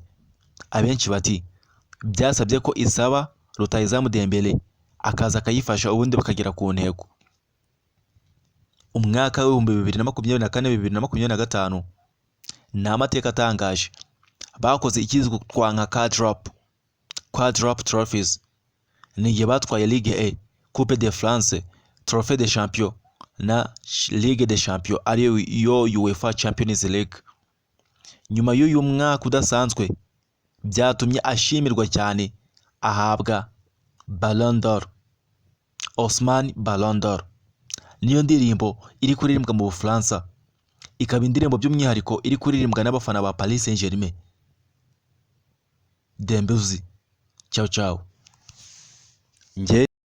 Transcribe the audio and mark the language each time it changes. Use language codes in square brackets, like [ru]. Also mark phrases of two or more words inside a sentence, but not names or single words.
[rw] Abenshi bati byasabye ko isaba rutahizamu Dembele akaza akayifasha, ubundi bakagera ku ntego. Umwaka w'ibihumbi 2024-2025 ni amateka atangaje. Bakoze ikizwi nka [en] quadruple trophies. [rw] Ni igihe batwaye Ligue 1, Coupe de France, Trophée des Champions na Ligue des Champions ariyo UEFA Champions League. Nyuma y'uyu mwaka udasanzwe byatumye ashimirwa cyane, ahabwa Ballon d'Or. Osman Ballon d'Or niyo ndirimbo iri kuririmbwa mu Bufaransa, ikaba indirimbo by'umwihariko iri kuririmbwa n'abafana ba Paris Saint-Germain. [it] Dembele, ciao ciao.